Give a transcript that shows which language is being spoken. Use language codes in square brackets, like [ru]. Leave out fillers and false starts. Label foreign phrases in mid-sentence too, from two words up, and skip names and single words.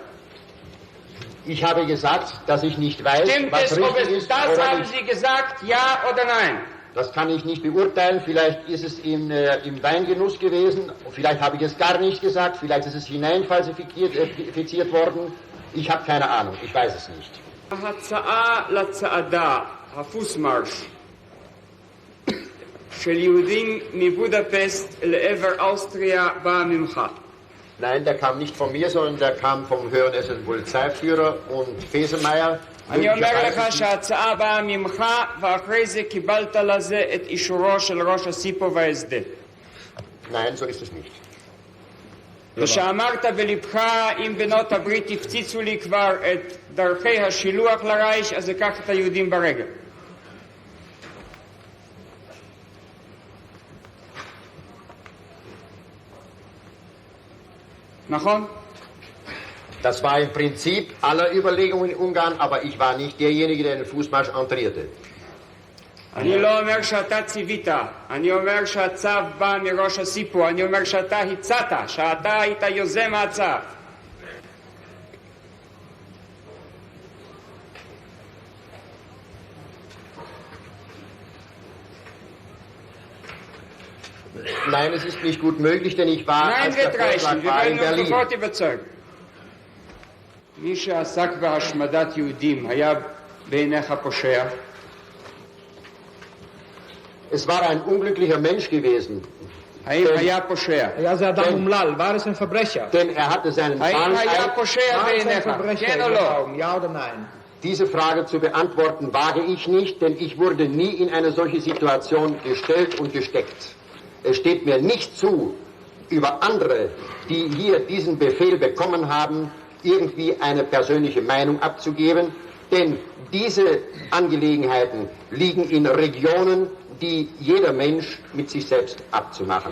[de] Ich habe gesagt, dass ich nicht weiß, Stimmt was es, richtig ist. Das haben Sie gesagt, ja oder nein? Das kann ich nicht beurteilen. Vielleicht ist es im Weingenuss gewesen. Vielleicht habe ich es gar nicht gesagt. Vielleicht ist es hineinfalsifiziert worden. Ich habe keine Ahnung. Ich weiß es nicht. [he] ההצעה לצעדה, הפוסמרש, של יהודים מבודפסט לעבר אוסטריה באה ממך. [de] Nein, der kam nicht von mir, sondern der kam vom höheren Polizeiführer und Fesemeyer. [he] אני אומר לך שההצעה באה ממך, ואחרי זה קיבלת לזה את אישורו של ראש הסיפו והסדה. [de] Nein, so ist es nicht. [he] ושאמרת בלבך, אם בנות הברית הפציצו לי כבר את דרכי השילוח לרייש, אז אקח את היהודים ברגל. נכון? [de] Das war im Prinzip aller Überlegungen in Ungarn, aber ich war nicht derjenige, der den Fußmarsch entrierte. [he] אני לא אומר שאתה ציווית, אני אומר שהצו בא מראש הסיפור, אני אומר שאתה הצעת, שאתה היית יוזם הצו. [de] Nein, es ist nicht gut möglich, denn ich war, als der Vorschlag war, in Berlin. [he] לפחות überzeugen. מי שעסק בהשמדת יהודים היה בעיניך פושע? [de] Es war ein unglücklicher Mensch gewesen. [he] האם היה פושע? היה זה אדם אומלל, [de] war es ein Verbrecher? Denn er hatte seinen [he] האם היה פושע בעיניך? כן או לא? [de] Ja oder nein? Diese Frage zu beantworten wage ich nicht, denn ich wurde nie in eine solche Situation gestellt und gesteckt. Es steht mir nicht zu, über andere, die hier diesen Befehl bekommen haben, irgendwie eine persönliche Meinung abzugeben, denn diese Angelegenheiten liegen in Regionen, die jeder Mensch mit sich selbst abzumachen